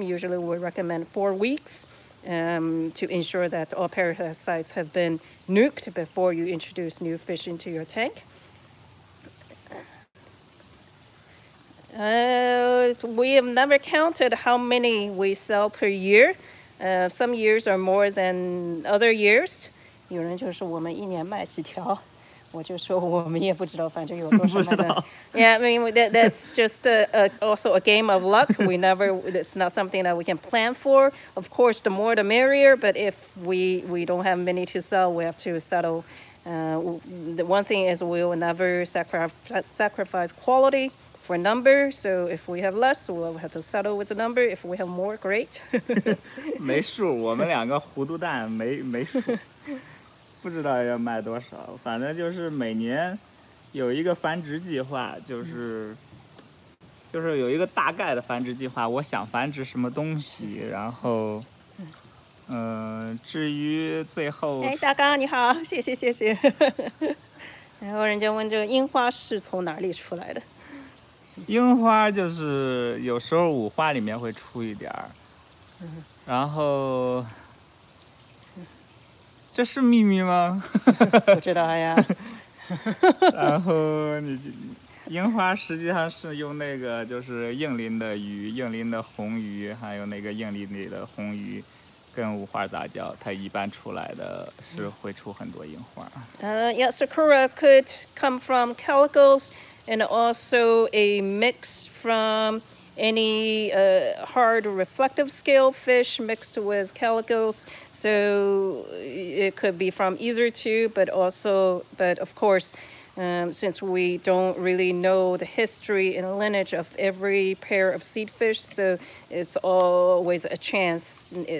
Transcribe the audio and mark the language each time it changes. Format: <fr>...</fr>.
<en>Usually we recommend 4 weeks to ensure that all parasites have been nuked before you introduce new fish into your tank. We have never counted how many we sell per year. Some years are more than other years.</en> <zh>有人就说我们一年卖几条。我就说我们也不知道，反正有多少卖的。</zh> <en>Yeah, I mean that's just also a game of luck. It's not something that we can plan for. Of course, the more the merrier. But if we don't have many to sell, we have to settle. The one thing is we will never sacrifice quality for number. So if we have less, we'll have to settle with the number. If we have more, great.</en> <zh>没数，我们两个糊涂蛋没数。不知道要卖多少，反正就是每年有一个繁殖计划，就是有一个大概的繁殖计划。我想繁殖什么东西，然后，至于最后，哎，大刚你好，谢谢。然后人家问这个樱花是从哪里出来的？樱花就是有时候五花里面会出一点儿，然后。这是秘密吗？不知道呀。然后樱花实际上是用那个就是硬鳞的鱼、硬鳞的红鱼，还有那个硬鳞里的红鱼，跟五花杂交，它一般出来的是会出很多樱花。</zh> <en>Yeah, sakura could come from calicos and also a mix from any hard reflective scale fish mixed with calicos, so it could be from either two, but of course since we don't really know the history and lineage of every pair of seed fish, so it's always a chance.</en>